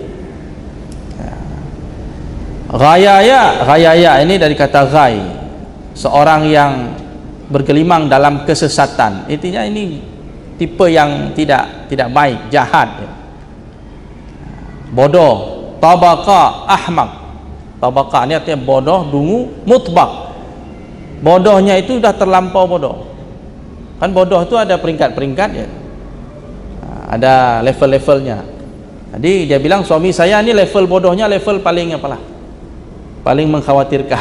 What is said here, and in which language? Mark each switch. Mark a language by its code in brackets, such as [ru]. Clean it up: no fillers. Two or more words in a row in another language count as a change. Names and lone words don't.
[id] Ghayaya ini dari kata ghay, seorang yang bergelimang dalam kesesatan. Intinya ini tipe yang tidak baik, jahat ya. Bodoh. [ar] طباقاء أحمق, [id] Tabaqah ni artinya bodoh, dungu, mutbaq. Bodohnya itu sudah terlampau bodoh. Kan bodoh itu ada peringkat-peringkat ya. Ada level-levelnya. Jadi dia bilang suami saya ni level bodohnya level paling apalah? Paling mengkhawatirkan.